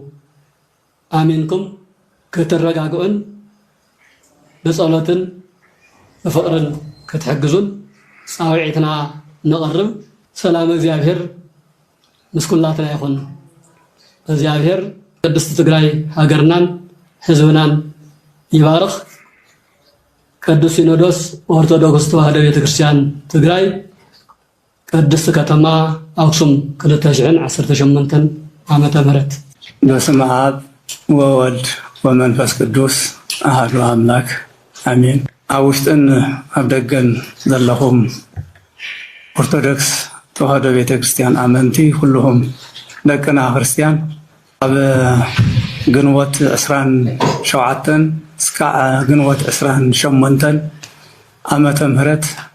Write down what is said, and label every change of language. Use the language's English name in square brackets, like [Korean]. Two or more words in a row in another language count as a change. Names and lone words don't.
[Tigrinya] ኣሚንኩም ክትረጋግኡን ብጸሎትን ብፍቕርን ክትሕግዙን ጻውዒትና ንቐርብ። ሰላም እግዚአብሔር ምስኩላትና ይኹን። እግዚአብሔር ቅድስት ትግራይ ሃገርናን ህዝብናን ይባርኽ። ቅዱስ ሲኖዶስ ኦርቶዶክስ ተዋህዶ ቤተክርስቲያን ትግራይ ቅድስት ከተማ አክሱም 2018 ዓመተ ምህረት። [Geez] በስመ አብ ወወልድ ወመንፈስ ቅዱስ አሐዱ አምላክ አሜን። [Tigrinya] ኣብ ውሽጥን ኣብ ደገን ዘለኹም ኦርቶዶክስ ተዋህዶ ቤተክርስቲያን አመንቲ ሁሉም ደቅና ክርስቲያን ኣብ ግንቦት 27 እስከ ግንቦት 28 ዓመተ ምህረት